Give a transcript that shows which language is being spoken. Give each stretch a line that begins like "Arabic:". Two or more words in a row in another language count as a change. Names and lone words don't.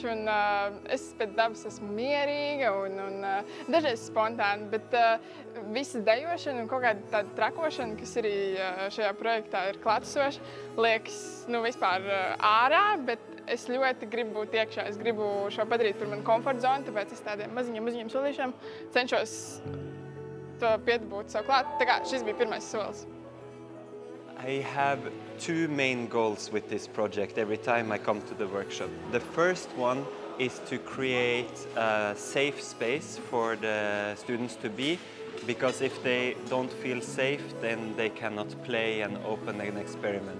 Latvian: Un, es pēc dabas esmu mierīga un dažreiz spontāna, bet visa dejošana un kaut kāda tāda trakošana, kas arī šajā projektā ir klātesoša, liekas vispār ārā, bet es ļoti gribu būt iekšā. Es gribu šo padarīt par manu komforta zonu, tāpēc es tādiem maziņiem solīšiem cenšos to piedabūt sev klāt. Tā kā šis bija pirmais solis.
English: I have 2 main goals with this project every time I come to the workshop. The first one is to create a safe space for the students to be, because if they don't feel safe, then they cannot play and open an experiment.